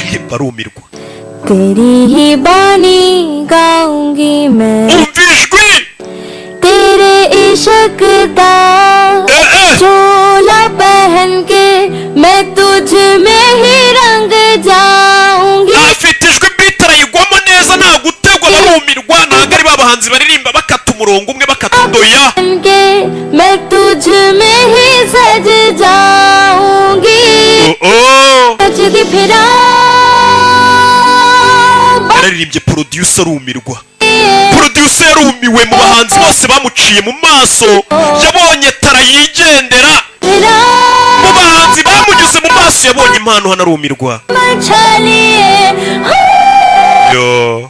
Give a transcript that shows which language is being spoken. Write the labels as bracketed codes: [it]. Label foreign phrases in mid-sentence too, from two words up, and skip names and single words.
[rw] Barumirwa. [hi] तेरी ही बानी गाऊंगी मैं। [rw] Umva ijwi! [hi] तेरे इश्क दा Eh, eh. चोला पहन के मैं तुझ में ही रंग जाऊंगी। [rw] Afite ijwi beat arayigwamo neza, nta gutegwa, barumirwa, ntago ari ba bahanzi baririmba bakata umurongo umwe, bakata udoya. [hi] पहन के मैं तुझ में ही सज जाऊंगी। [rw] Oh, oh. [hi] नचती फिरा [rw] Yararirimbye, producer arumirwa. Producer yarumiwe mu bahanzi bose bamuciye mu maso. Yabonye tara yigendera. फिरा Mu bahanzi bamunyuze mu maso, yabonye impano, hano arumirwa. [hi] मचालिए। Yo.